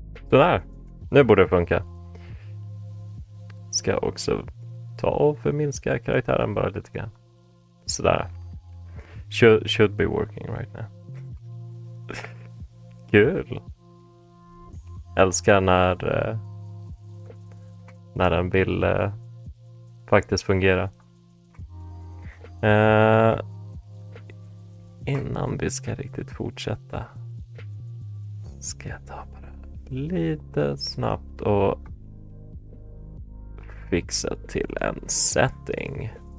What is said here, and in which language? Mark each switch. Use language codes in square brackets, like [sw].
[sv] Sådär, nu borde det funka. Ska också ta och förminska karaktären bara lite grann. Sådär. [en] Should be working right now. [sv] Kul! Älskar när den vill faktiskt fungera. Innan vi ska riktigt fortsätta ska jag ta bara lite snabbt och fixa till en setting.